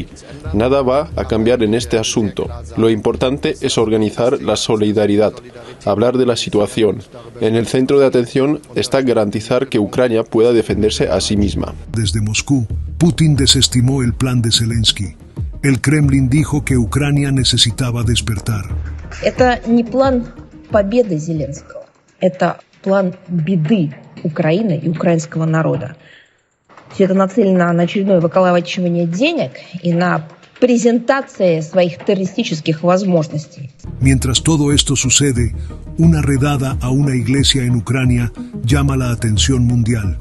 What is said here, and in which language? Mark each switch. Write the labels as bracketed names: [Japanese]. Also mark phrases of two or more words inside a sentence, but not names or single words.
[Spanish] Nada va a cambiar en este asunto. Lo importante es organizar la solidaridad, hablar de la situación. En el centro de atención está garantizar que Ucrania pueda defenderse a sí misma. Desde Moscú, Putin desestimó el plan de Zelensky. El Kremlin dijo que Ucrania necesitaba despertar. [Russian] Это не план победы Зеленского. Это план беды Украины и украинского народа. Все это нацелено на очередное выколачивание денег и на презентация своих террористических возможностей. [Spanish] Mientras todo esto sucede, una redada a una iglesia en Ucrania llama la atención mundial.